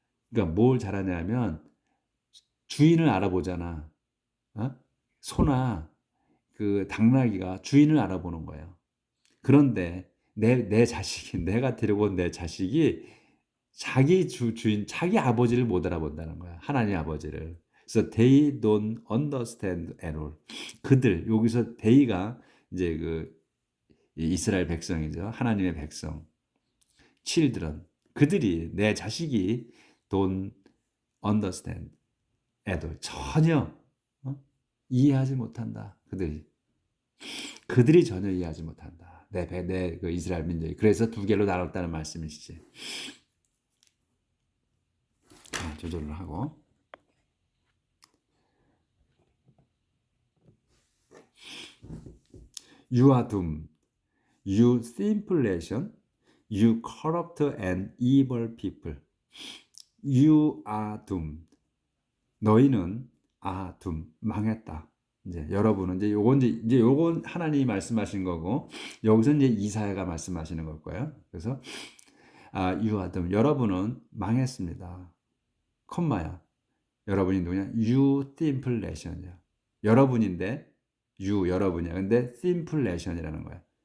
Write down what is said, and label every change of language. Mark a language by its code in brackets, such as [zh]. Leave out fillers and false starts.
[ko] 그러니까 뭘 잘하냐면 주인을 알아보잖아. 어? 소나 그 당나귀가 주인을 알아보는 거예요. 그런데 내 자식이, 내가 데리고 온 내 자식이 자기 주인, 자기 아버지를 못 알아본다는 거야. 하나님 아버지를. 그래서 [en] they don't understand at all. [ko] 그들, 여기서 they가 이제 그 이스라엘 백성이죠. 하나님의 백성. children. 그들이, 내 자식이 [en] don't understand at all. [ko] 전혀 이해하지 못한다. 그들이 전혀 이해하지 못한다. 내 그 이스라엘 민족이. 그래서 두 개로 나눴다는 말씀이시지. 조절을 하고. [en] You are doomed. You simple nation. You corrupt and evil people. You are doomed. [ko] 너희는 [en] doomed. [ko] 망했다. 이제 여러분은 이제 요건 하나님이 말씀하신 거고, 여기서 이제 이사야가 말씀하시는 걸 거예요. 그래서 [en] you are doomed. [ko] 여러분은 망했습니다. 콤마야. 여러분이 누구냐? [en] You simple nation이야. [ko] 여러분인데 여러분이야. 근데 [en] simple nation [ko] 이라는 거야.